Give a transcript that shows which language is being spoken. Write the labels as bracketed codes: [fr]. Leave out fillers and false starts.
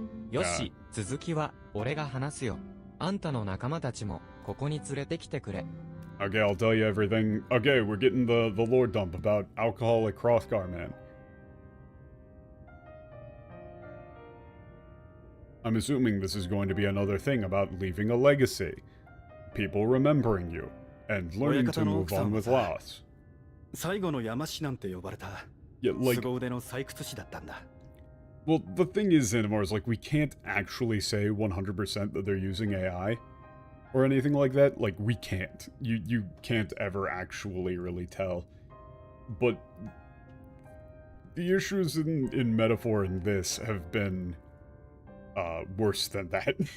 [ja] よし、続きは俺が話すよ。あんたの仲間たちもここに連れてきてくれ。 [en] Okay, I'll tell you everything. Okay, we're getting the lore dump about alcoholic Hrothgar man. I'm assuming this is going to be another thing about leaving a legacy. People remembering you, and learning to move on with loss. [ja] 最後の山師なんて呼ばれた。 [en] Yeah, like... [ja] 凄腕の採掘師だったんだ。 [en] Well, the thing is, Xanamar, is like, we can't actually say 100% that they're using AI. Or anything like that. Like, we can't. You can't ever actually really tell. But... the issues in Metaphor in this have been... worse than that.